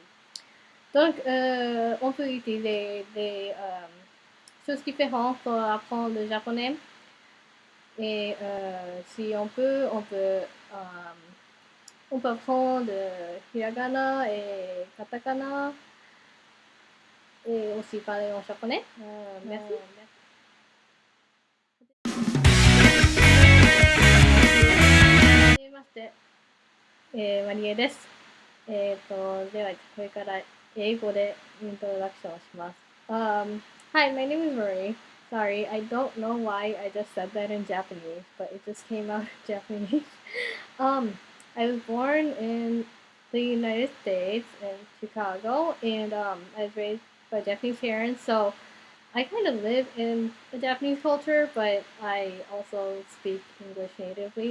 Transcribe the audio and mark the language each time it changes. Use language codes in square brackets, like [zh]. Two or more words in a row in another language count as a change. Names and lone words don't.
[fr] Donc, on peut utiliser des choses différentes pour apprendre le japonais. Et si on peut apprendre hiragana et katakana et aussi parler en japonais. Merci. [ja] マリエです。では、これから英語でイントロダクションをします。 [en] Hi, my name is Marie. Sorry, I don't know why I just said that in Japanese, but it just came out in Japanese. I was born in the United States in Chicago, and I was raised by Japanese parents, so I kind of live in the Japanese culture, but I also speak English natively.